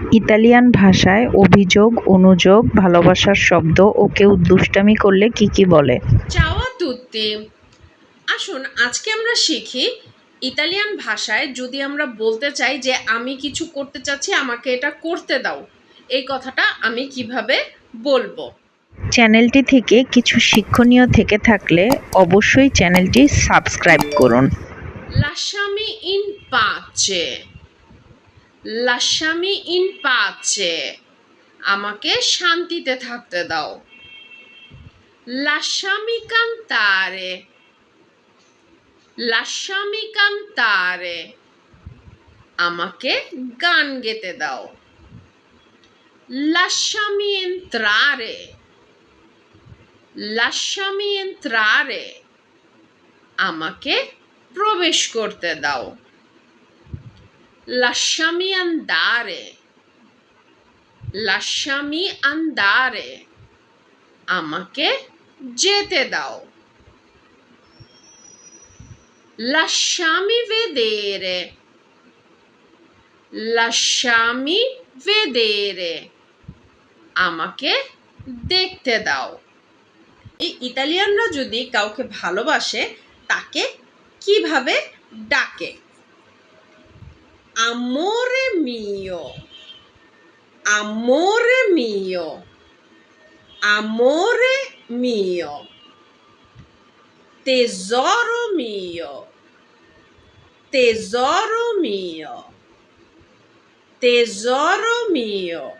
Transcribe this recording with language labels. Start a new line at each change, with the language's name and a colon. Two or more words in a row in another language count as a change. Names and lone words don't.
Bangla: ইতালিয়ান ভাষায় অভিযোগ, অনুযোগ, ভালোবাসার শব্দ ও কেউ দুষ্টামি করলে কি বলে?
Italian: Ciao a tutti!
Bangla: আসুন আজকে আমরা শিখি ইতালিয়ান ভাষায় যদি আমরা বলতে চাই যে আমি কিছু করতে চাচ্ছি আমাকে এটা করতে দাও, এই কথাটা আমি কিভাবে বলবো। চ্যানেলটি থেকে কিছু শিক্ষণীয় থেকে থাকলে অবশ্যই চ্যানেলটি সাবস্ক্রাইব করুন।
Italian: Lasciami in pace. Lasciami in pace.
Bangla: আমাকে শান্তিতে থাকতে দাও।
Italian: Lasciami cantare. Lasciami cantare.
Bangla: আমাকে গান গেতে দাও।
Italian: Lasciami entrare. Lasciami entrare.
Bangla: আমাকে প্রবেশ করতে দাও।
Italian: Lasciami andare. Lasciami andare.
Bangla: আমাকে যেতে দাও।
Italian: Lasciami vedere. Lasciami vedere.
Bangla: আমাকে দেখতে দাও। এই ইতালিয়ানরা যদি কাউকে ভালোবাসে তাকে কিভাবে ডাকে?
Italian: Amore mio. Amore mio. Amore mio. Tesoro mio. Tesoro mio. Tesoro mio.